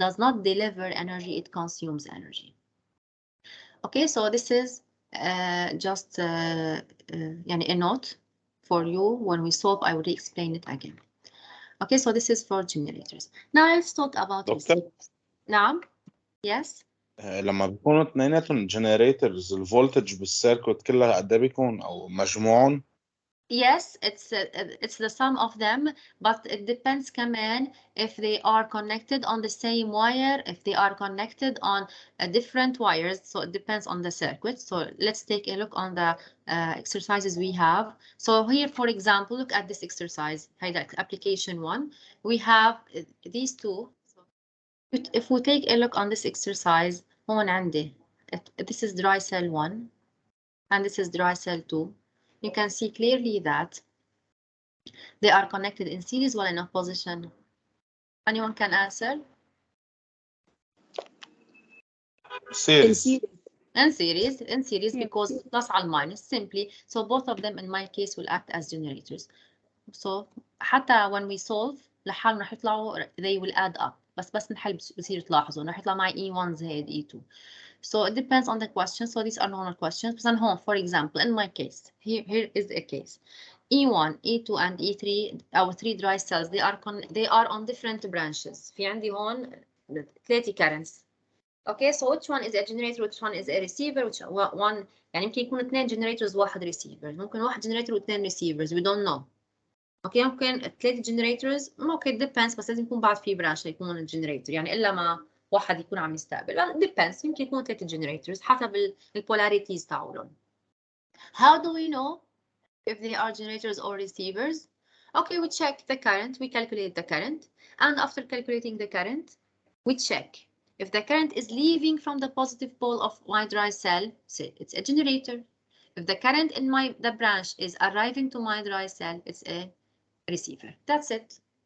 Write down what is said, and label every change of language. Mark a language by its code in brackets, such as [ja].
[en] It does not deliver energy, it consumes energy. Okay, so this is just a note for you. When we solve, I will explain it again. Okay, so this is for generators. Now let's talk about receivers. نعم. Yes. [ar] لما بيكونوا اثنيناتهم generators الفولتج بالسيركت كلها قد ايه بيكون او مجموعهم؟ [en] Yes, it's the sum of them, but it depends [ar] كمان [en] if they are connected on the same wire, if they are connected on different wires. So it depends on the circuit. So let's take a look on the exercises we have. So here, for example, look at this exercise. Application 1. We have these two. So if we take a look on this exercise, [ar] هون عندي [en] this is dry cell 1 and this is dry cell 2. You can see clearly that they are connected in series while in opposition. Anyone can answer? Series. In series because plus and minus simply. So both of them in my case will act as generators. So حتى when we solve [ar] لحالهم رح يطلعوا [en] they will add up. [ar] بس نحل بصير تلاحظوا رح يطلع معي E1 زائد E2. [en] So it depends on the question. So these are normal questions. But home, for example, in my case, here is a case. E1, E2, and E3, our 3 dry cells, they are on different branches. [ar] في عندي هون 3 currents. [en] Okay, so which one is a generator, which one is a receiver, which one [ar] يعني يمكن يكون [en] 2 generators واحد receiver. [ar] ممكن واحد generator و 2 receivers. [en] We don't know. Okay, ممكن 3 generators. Okay, it depends. [ar] بس لازم يكون بعد في branch يكون الجنريتور. يعني إلا ما واحد يكون عم يستقبل. [en] Depends. [ar] يمكن يكون 3 generators حسب البولاريتيز تاعولن. [en] How do we know if they are generators or receivers? Okay, we check the current. We calculate the current. And after calculating the current, we check if the current is leaving from the positive pole of my dry cell, say it's a generator. If the current in the branch is arriving to my dry cell, it's a receiver. That's it.